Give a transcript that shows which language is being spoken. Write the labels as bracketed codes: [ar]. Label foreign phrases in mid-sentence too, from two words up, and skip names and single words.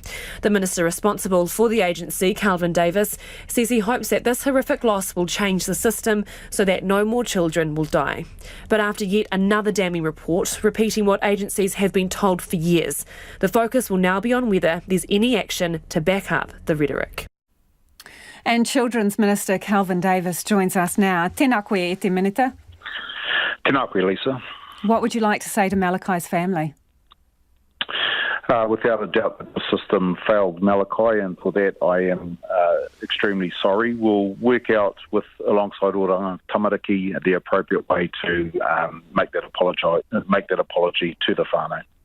[en] The minister responsible for the agency, Kelvin says he hopes that this horrific loss will change the system so that no more children will die. But after yet another damning report, repeating what agencies have been told for years, the focus will now be on whether there's any action to back up the rhetoric. And Children's Minister Kelvin joins us now. [mi] Tēnā koe e te minita. Tēnā koe, Lisa. [en] What would you like to say to Malachi's family? Without a doubt, the system failed Malachi, and for that I am extremely sorry. We'll work out alongside Oranga Tamariki the appropriate way to make that apology to the whānau.